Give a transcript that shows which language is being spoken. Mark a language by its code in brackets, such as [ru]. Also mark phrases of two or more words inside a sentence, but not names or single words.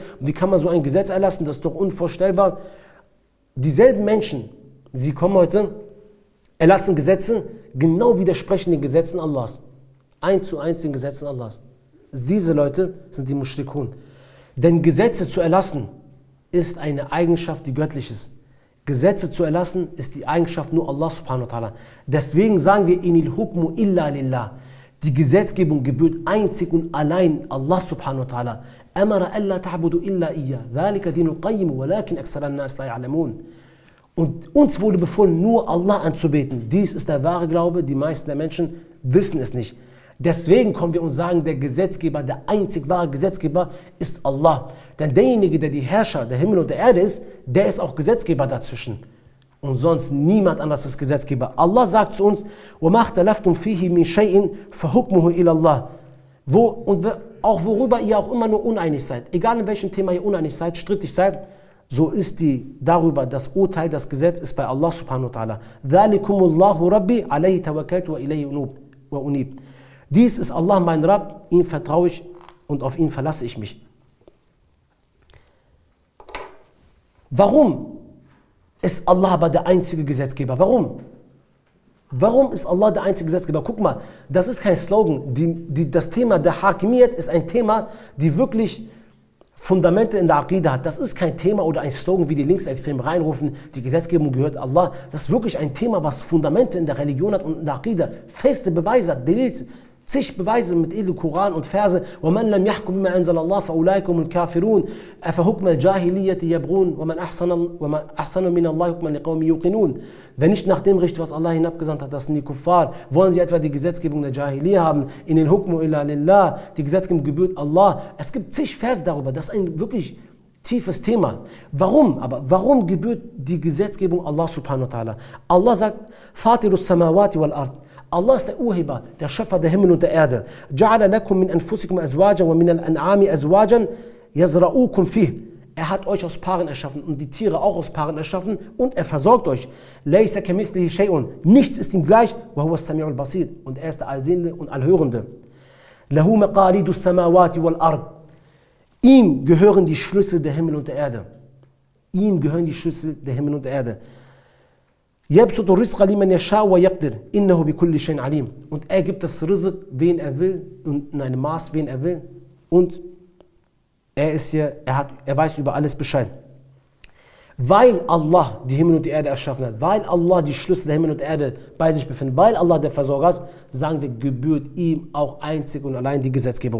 [de] Und wie kann man so ein Gesetz erlassen? Das ist doch unvorstellbar. Dieselben Menschen, sie kommen heute, erlassen Gesetze, genau widersprechen den Gesetzen Allahs. 1:1 den Gesetzen Allahs. Diese Leute sind die Mushrikun. Denn Gesetze zu erlassen ist eine Eigenschaft, die göttlich ist. Gesetze zu erlassen ist die Eigenschaft nur [ar] الله سبحانه وتعالى. [de] Deswegen sagen wir, [ar] إن الحكم إلا لله. [de] Die Gesetzgebung gebührt einzig und allein [ar] الله سبحانه وتعالى. أمر ألا تعبدوا إلا إياه ذلك الدين القيم ولكن أكثر الناس لا يعلمون. [de] Und uns wurde befohlen, nur Allah anzubeten. Dies ist der wahre Glaube, die meisten der Menschen wissen es nicht. Deswegen kommen wir und sagen, der Gesetzgeber, der einzig wahre Gesetzgeber ist Allah. Denn derjenige, der die Herrscher der Himmel und der Erde ist, der ist auch Gesetzgeber dazwischen. Und sonst niemand anders ist Gesetzgeber. Allah sagt zu uns, [ar] وَمَا اخْتَلَفْتُمْ فِيهِ مِنْ شَيْءٍ فَحُكْمُهُ إِلَى اللَّهِ. [de] Auch worüber ihr auch immer nur uneinig seid, egal in welchem Thema ihr uneinig seid, strittig seid, so ist darüber das Urteil, das Gesetz ist bei [ar] الله سبحانه وتعالى. ذَلِكُمُ اللَّهُ رَبِّي عَلَيْهِ تَوَكَّلْتُ وَإِلَيْهِ وَأُنِيبُ. [de] Dies ist Allah, mein Rabb, ihm vertraue ich und auf ihn verlasse ich mich. Warum ist Allah aber der einzige Gesetzgeber? Warum? Warum ist Allah der einzige Gesetzgeber? Guck mal, das ist kein Slogan. Das Thema der Hakimiyat ist ein Thema, die wirklich Fundamente in der Aqida hat. Das ist kein Thema oder ein Slogan, wie die Linksextremen reinrufen, die Gesetzgebung gehört Allah. Das ist wirklich ein Thema, was Fundamente in der Religion hat und in der Aqida. Feste Beweise hat, zig Beweise mit edel Koran und Verse. [ar] وَمَنْ لَمْ يَحْكُمْ بِمَا أَنزَلَ اللَّهُ فَأُولَٰئِكَ هُمُ الْكَافِرُونَ أَفَحُكْمَ الْجَاهِلِيَّةِ يَبْغُونَ وَمَنْ أَحْسَنُ مِنَ اللَّهِ حُكْمًا لِقَوْمٍ يُوقِنُونَ. [de] Wer nicht nach dem richtet, was Allah hinabgesandt hat, das sind die Kuffar. Wollen sie etwa die Gesetzgebung der Jahiliyyah haben? [ar] إن الحكم إلا لله, [de] die Gesetzgebung gebührt Allah. Es gibt zig Verse darüber, das ist ein wirklich tiefes Thema. Warum? Aber warum gebührt die Gesetzgebung [ar] الله سبحانه وتعالى? Allah sagt, فاطر السماوات والأرض. [de] Allah ist der Urheber, der Schöpfer der Himmel und der Erde. [ar] جعل لكم من أنفسكم أزواجا ومن الأنعام أزواجا يذرؤكم فيه. [de] Er hat euch aus Paaren erschaffen und die Tiere auch aus Paaren erschaffen und er versorgt euch. [ar] ليس كمثله شيء. [de] Nichts ist ihm gleich. [ar] وهو السميع البصير. [de] Und er ist der Allsehende und Allhörende. [ar] له مقاليد السماوات والأرض. [de] Ihm gehören die Schlüssel der Himmel und der Erde. Ihm gehören die Schlüssel der Himmel und der Erde. [ar] يبسط الرزق لمن يشاء ويقدر. إنه بكل شيء عليم. [de] Und er gibt das Rizq, wen er will und in einem Maß, wen er will. Und er weiß über alles Bescheid. Weil Allah die Himmel und die Erde erschaffen hat, weil Allah die Schlüssel der Himmel und der Erde bei sich befindet, weil Allah der Versorger ist, sagen wir, gebührt ihm auch einzig und allein die Gesetzgebung.